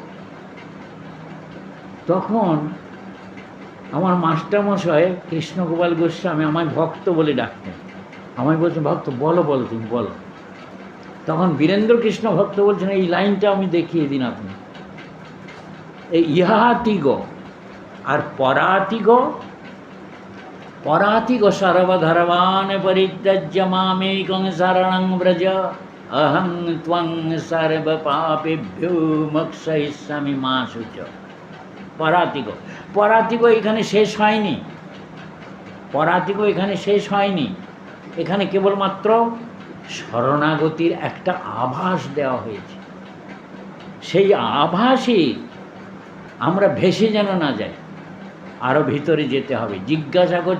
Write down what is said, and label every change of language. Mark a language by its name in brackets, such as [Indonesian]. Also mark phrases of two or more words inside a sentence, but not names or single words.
[Bangla] তখন আমার মাস্টারমশাই কৃষ্ণগোপাল গোস্বামী আমায় ভক্ত বলে ডাকতেন। আমায় বলছেন ভক্ত বলো তুমি বলো। তখন বীরেন্দ্র কৃষ্ণ ভক্ত বলছেন এই লাইনটা আমি দেখিয়ে দিন আপনি। এই ইহাতিগ আর পরাতিগ [Sanskrit] সর্বধর্মান পরিত্যজ্য মামেকং শরণং ব্রজ অহং ত্বং সর্ব পাপেভ্যো মোক্ষয়িষ্যামি মা শুচ। [Bangla] পরাতিগ এখানে শেষ হয়নি, এখানে কেবলমাত্র শরণাগতির একটা আভাস দেওয়া হয়েছে। সেই আভাসে আমরা ভেসে যেন না যাই, আরও ভিতরে যেতে হবে।